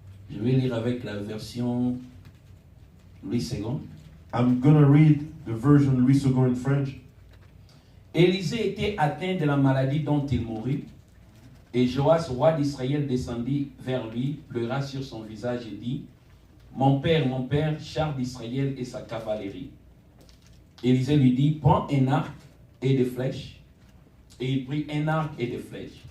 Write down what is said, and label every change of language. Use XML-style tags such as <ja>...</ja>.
<fr>Je vais lire avec la version Louis II.</fr> <en>I'm going to read the version Louis II in French.</en> <fr>Élisée était atteint de la maladie dont il mourut. Et Joas, roi d'Israël, descendit vers lui, pleura sur son visage et dit, mon père, char d'Israël et sa cavalerie. Élisée lui dit, prends un arc et des flèches. Et il prit un arc et des flèches.</fr>